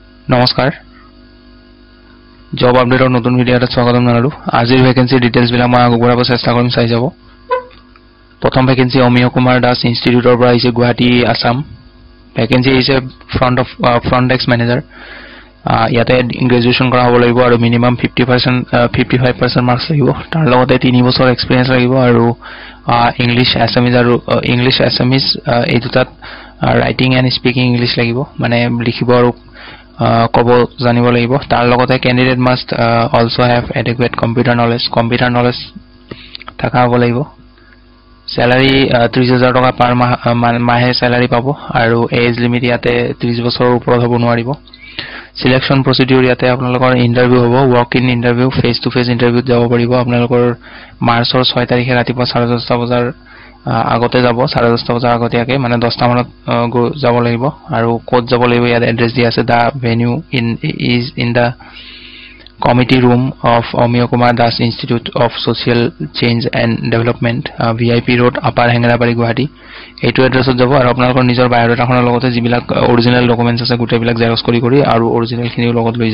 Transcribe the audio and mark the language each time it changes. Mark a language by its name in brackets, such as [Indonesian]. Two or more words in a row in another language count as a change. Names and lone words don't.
[Assamese] নমস্কাৰ জব আপডেটৰ নতুন ভিডিঅ'ত স্বাগতম জনালোঁ আজিৰ [English] vacancy details [Assamese] বিলাক মই আগবঢ়াব চেষ্টা কৰিম চাই যাব প্ৰথম ভ্যাকেন্সি অমিয় কুমাৰ দাস ইনষ্টিটিউটৰ পৰা আহিছে গুৱাহাটী আসাম ভ্যাকেন্সি আহিছে [English] front desk manager [Assamese] ইয়াতে গ্ৰেজুৱেচন কৰা হ'ব লাগিব আৰু মিনিমাম 55% মাৰ্কস লাগিব তাৰ লগতে 3 বছৰ এক্সপেৰিয়েন্স লাগিব আৰু ইংলিশ এছামিজ এই দুটাত [English] writing and speaking English [Assamese] লাগিব মানে লিখিব আৰু কব জানিব লাগিব তাৰ লগতে [English] candidate must also have adequate computer knowledge [Assamese] থাকা হ'ব লাগিব স্যালাৰি 30000 টকা পাৰ মাহে স্যালাৰি পাব আৰু [English] age limit [Assamese] ইয়াতে 30 বছৰৰ ওপৰত হ'ব নোৱাৰিব [English] selection procedure [Assamese] ইয়াতে আপোনালোকৰ ইন্টাৰভিউ হ'ব [English] walk in interview face to face [Assamese] ইন্টাৰভিউত যাব পাৰিব আপোনালোকৰ মাৰ্চৰ 6 তাৰিখে ৰাতিপুৱা 10:30 বজাৰ আগতে যাব 10:30 বজাৰ আগতীয়াকে মানে 10টা মানত যাব লাগিব আৰু কোড যাব লাগিব ইয়াত এড্ৰেছ দি আছে [English] the venue is in the committee room of Amiya Kumar Das Institute of Social Change and Development VIP Road Upper Hengerabari Guwahati [Assamese] এইটো এড্ৰেছত যাব আৰু আপোনালোকৰ নিজৰ বায়োডাটাখনৰ লগতে যিবিলাক অৰিজিনাল ডকুমেন্টছ আছে গোটেইবিলাক জেৰক্স কৰি আৰু অৰিজিনাল খিনিও লগত লৈ